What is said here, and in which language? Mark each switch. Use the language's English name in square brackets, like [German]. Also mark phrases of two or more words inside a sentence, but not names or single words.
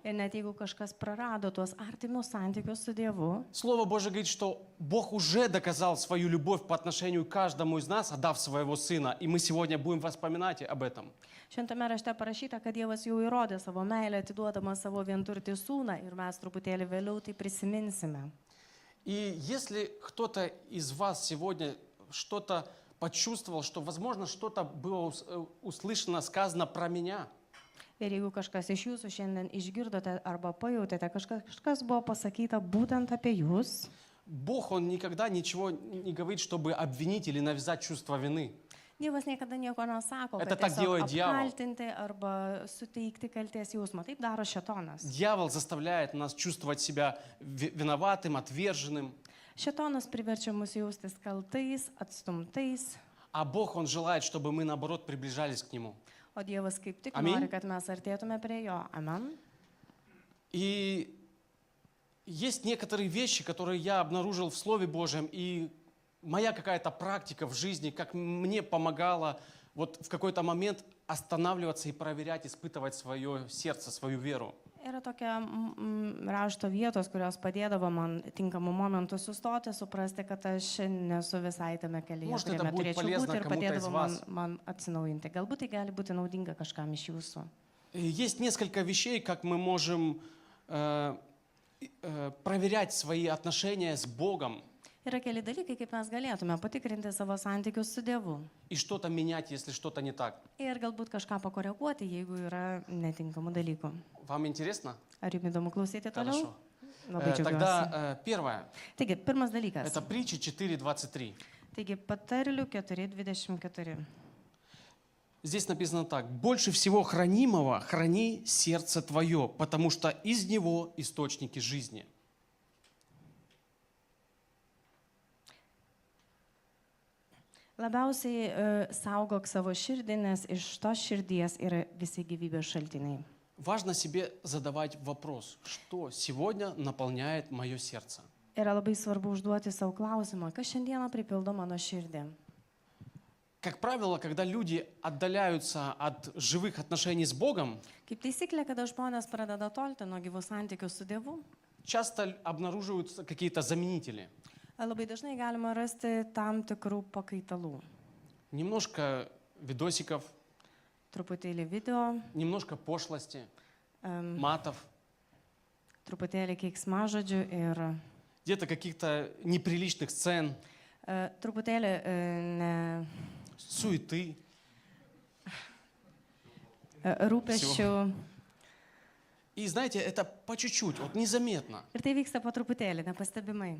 [Lithuanian] Ir net jeigu kažkas prarado tuos artimus santykius su Dievu, [Russian] Слово Божие говорит, что Бог уже доказал свою любовь по отношению к каждому из нас, отдав своего Сына. И мы сегодня будем вспоминать об этом. [Lithuanian] šventame rašte parašyta, kad Dievas jau įrodė savo meilę, atiduodamas savo vienturtį sūną ir mes truputėlį vėliau tai prisiminsime. [Russian] И если кто-то из вас сегодня что-то почувствовал, что, возможно, что-то было услышано, сказано про меня, [Lithuanian] Ir jeigu kažkas iš jūsų šiandien išgirdote arba pajutėte, kažkas buvo pasakyta būtent apie jūs, [Russian] Бог, Он никогда ничего не говорит, чтобы обвинить или навязать чувство вины. [Lithuanian] Dievas niekada nieko nesako, [Russian] Это [Lithuanian] kad [Russian] так [Lithuanian] tiesiog [Russian] делает дьявол. [Lithuanian] apkaltinti arba suteikti kalties jausmą. Taip daro šėtonas. [Russian] Дьявол заставляет нас чувствовать себя виноватым, отверженным. [Lithuanian] Šėtonas priverčia mus jaustis kaltais, atstumtais, [Russian] А Бог, Он желает, чтобы мы, наоборот, приближались к Нему. [Lithuanian] o Dievas kaip tik Amin. nori, kad mes artėtume prie jo. Amen. [Russian] И есть некоторые вещи, которые я обнаружил в Слове Божьем, и моя какая-то практика в жизни, как мне помогала вот в какой-то момент останавливаться и проверять, испытывать свое сердце, свою веру. [Lithuanian] Yra tokia rašto vietos, kurios padėdavo man tinkamų momentų sustoti, suprasti, kad aš nesu visai tame kelyje, [Russian] Может, это [Lithuanian] kuriame [Russian] будет [Lithuanian] turėčiau [Russian] полезно [Lithuanian] būti ir [Russian] кому-то из [Lithuanian] padėdavo [Russian] вас. [Lithuanian] man atsinaujinti. Galbūt tai gali būti naudinga kažkam iš jūsų. [Russian] И есть несколько вещей, как мы можем проверять свои отношения с Богом [Lithuanian] Yra keli dalykai, kaip mes galėtume patikrinti savo santykius su Dievu. [Russian] и что-то менять, если что-то не так. [Lithuanian] Ir galbūt kažką pakoreguoti, jeigu yra netinkamų dalykų. [Russian] Вам интересно? [Lithuanian] Ar jums įdomu klausyti toliau? [Russian] Хорошо. [Lithuanian] Labai džiaugiuosi. [Russian] Тогда первое. [Lithuanian] Taigi, pirmas dalykas. [Russian] Это притча 4:23. [Lithuanian] Taigi, patarlių 4:24. [Russian] Здесь написано так. «Больше всего хранимого храни сердце твое, потому что из него источники жизни». [Lithuanian] Labiausiai saugok savo širdį, nes iš tos širdies yra visi gyvybės šaltiniai. [Russian] Важно себе задавать вопрос, что сегодня наполняет мое сердце. [Lithuanian] Yra labai svarbu užduoti savo klausimą, kas šiandieną pripildo mano širdį. [Russian] Как правило, когда люди отдаляются от живых отношений с Богом, [Lithuanian] Kaip taisyklė, kada žmonės pradeda tolti nuo gyvų santykių su Dievu, [Russian] часто обнаруживаются какие-то заменители. [Lithuanian] labai dažnai galima rasti tam tikrų pakaitalų. [Russian] Немножко видосиков, [Lithuanian] Truputėlį video, [Russian] немножко пошлости, матов, [Lithuanian] truputėlį keiksmažodžių ir [Russian] где-то каких-то неприличных сцен, [Lithuanian] truputėlį [Russian] суеты. [Lithuanian] rūpesčių. [Russian] И знаете, это по чуть-чуть, вот незаметно. [Lithuanian] Ir tai vyksta po truputėlį, nepastebimai.